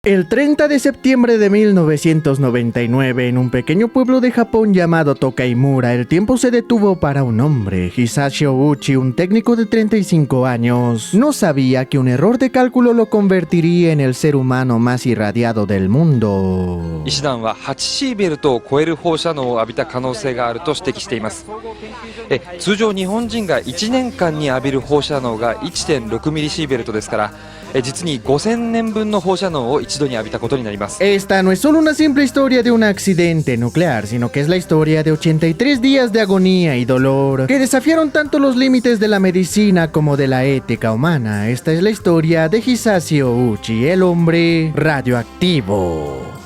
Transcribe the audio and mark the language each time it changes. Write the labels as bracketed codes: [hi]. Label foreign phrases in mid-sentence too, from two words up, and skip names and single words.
[es] El 30 de septiembre de 1999, en un pequeño pueblo de Japón llamado Tokaimura, el tiempo se detuvo para un hombre. Hisashi Ouchi, un técnico de 35 años, no sabía que un error de cálculo lo convertiría en el ser humano más irradiado del mundo. [ja] 医師団は8シーベルトを超える放射能を浴びた可能性があると指摘しています。通常日本人が1年間に浴びる放射能が 1.6 ミリシーベルトですから、実に5000年分の放射能を一度に浴びたことになります。 [es] Esta no es solo una simple historia de un accidente nuclear, sino que es la historia de 83 días de agonía y dolor que desafiaron tanto los límites de la medicina como de la ética humana. Esta es la historia de Hisashi Ouchi, el hombre radioactivo.